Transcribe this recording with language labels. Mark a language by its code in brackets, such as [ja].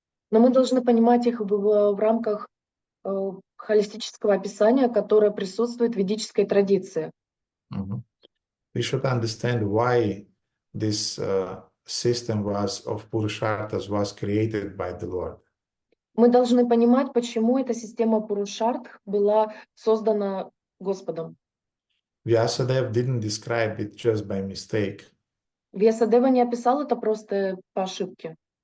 [ru] Но мы должны понимать их в рамках холистического описания, которое присутствует в ведической традиции. [en] We should understand why this system of Purusharthas was created by the Lord. [ru] Мы должны понимать, почему эта система Пурушарт была создана Господом. [en] Vyasadeva didn't describe it just by mistake. [ru] Вьясадева не описал это просто по ошибке.